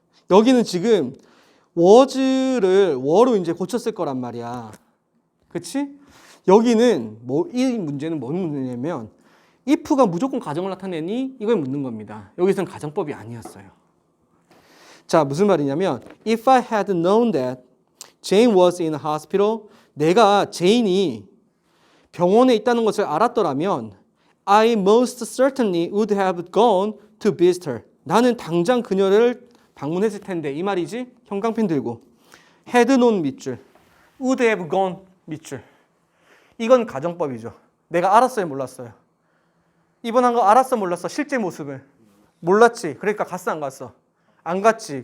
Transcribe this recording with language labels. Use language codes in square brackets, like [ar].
[ko] 여기는 지금 was를 were로 이제 고쳤을 거란 말이야. 그치? 여기는 이 문제는 뭔 문제냐면 if가 무조건 가정을 나타내니 이걸 묻는 겁니다. 여기서는 가정법이 아니었어요. 자, 무슨 말이냐면 [en] if I had known that Jane was in a hospital [ko] 내가 제인이 병원에 있다는 것을 알았더라면 [en] I most certainly would have gone to visit her. [ko] 나는 당장 그녀를 방문했을 텐데 이 말이지? 형광펜 들고 [en] had known [ko] 밑줄 [en] would have gone [ko] 밑줄 이건 가정법이죠. 내가 알았어요 몰랐어요? 이번 한 거 알았어 몰랐어? 실제 모습을 몰랐지. 그러니까 갔어 안 갔어? 안 갔지.